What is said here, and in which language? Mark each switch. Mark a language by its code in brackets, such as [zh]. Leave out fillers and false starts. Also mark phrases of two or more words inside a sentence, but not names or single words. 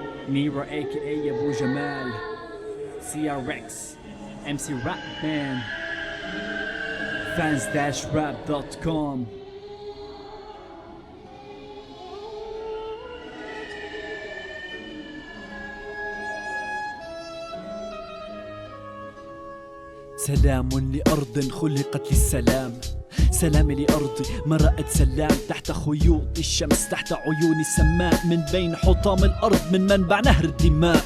[en] Nero aka Abu Jamal, CRX, MC Rapman, fans-rap.com. [ar] سلام لأرض خلقت للسلام، سلام لأرضي مرأت سلام تحت خيوط الشمس، تحت عيون السماء، من بين حطام الأرض، من منبع نهر الدماء.